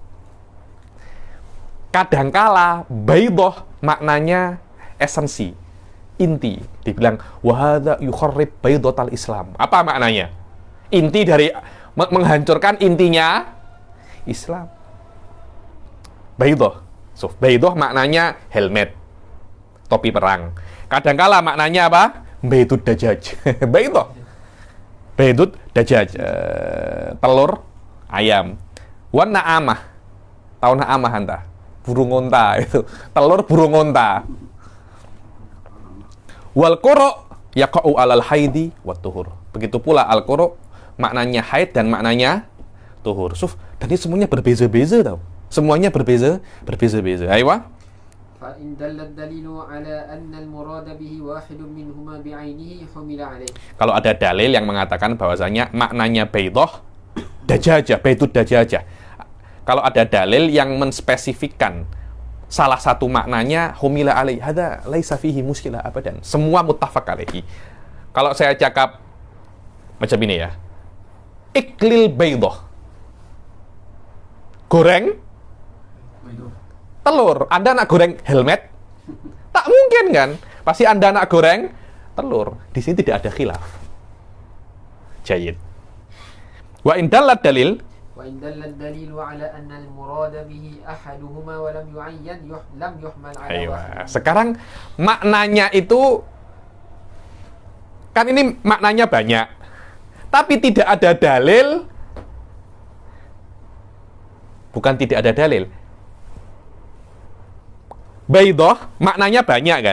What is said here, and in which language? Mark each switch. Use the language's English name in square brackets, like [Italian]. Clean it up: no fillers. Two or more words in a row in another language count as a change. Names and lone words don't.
[Malay] Kadangkala baydah maknanya esensi, inti. [Arabic] Dibilang وهذا يخرب بيضة الإسلام. [Malay] Apa maknanya? Inti dari menghancurkan intinya Islam. Baydah. Baydah maknanya helmet, topi perang. Kadangkala maknanya apa? [Arabic] بيض الدجاج. بيض الدجاج, [Malay] telur ayam. [Arabic] والنعامة. [Malay] Tahu [Arabic] نعامة أنت? [Malay] Burung onta itu. Telur burung onta. [Arabic] والقرء يقع على الحيض والطهر. [Malay] Begitu pula [Arabic] القرء [Malay] maknanya haid dan maknanya tuhur. Dan ini semuanya berbeza-beza tau. Semuanya berbeza-beza. Ayo. [Arabic] فإن دل الدليل على أن المراد به واحد منهما بعينه حمل عليه. [Malay] Kalau ada dalil yang mengatakan bahwasanya maknanya [Arabic] بيضة دجاجة، بيض دجاجة. [Malay] Kalau ada dalil yang menspesifikkan salah satu maknanya [Arabic] حمل عليه، هذا ليس فيه مشكلة أبدا. [Malay] Semua [Arabic] متفق عليه. [Malay] Kalau saya cakap macam ini ya. [Arabic] إكليل بيضة. [Malay] Goreng telur. Anda nak goreng helmet? Tak mungkin kan? Pasti Anda nak goreng telur. Di sini tidak ada khilaf. [Arabic] جيد. وإن دلت دليل, وإن دل الدليل على أن المراد به أحدهما ولم يعين لم يحمل على واحد. [Malay] Sekarang maknanya itu kan ini maknanya banyak, tapi tidak ada dalil. Bukan tidak ada dalil. Baidah maknanya banyak kan?